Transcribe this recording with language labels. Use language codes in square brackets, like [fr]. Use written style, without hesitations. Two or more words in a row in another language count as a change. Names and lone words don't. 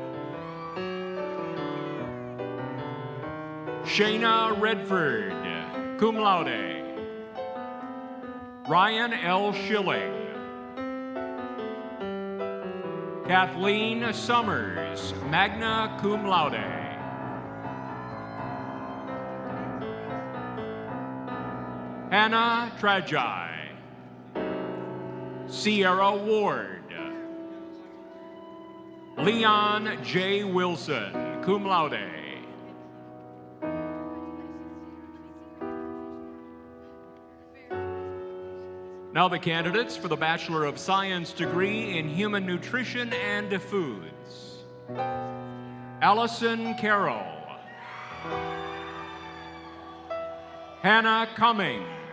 [en] Shayna Redford, [la] cum laude. [en] Ryan L. Schilling. Kathleen Summers, [la] magna cum laude. [en] Hannah Tragi. Sierra Ward. Leon J. Wilson, [la] cum laude. [en] Now the candidates for the Bachelor of Science degree in Human Nutrition and Foods. Allison Carroll. Hannah Cummings.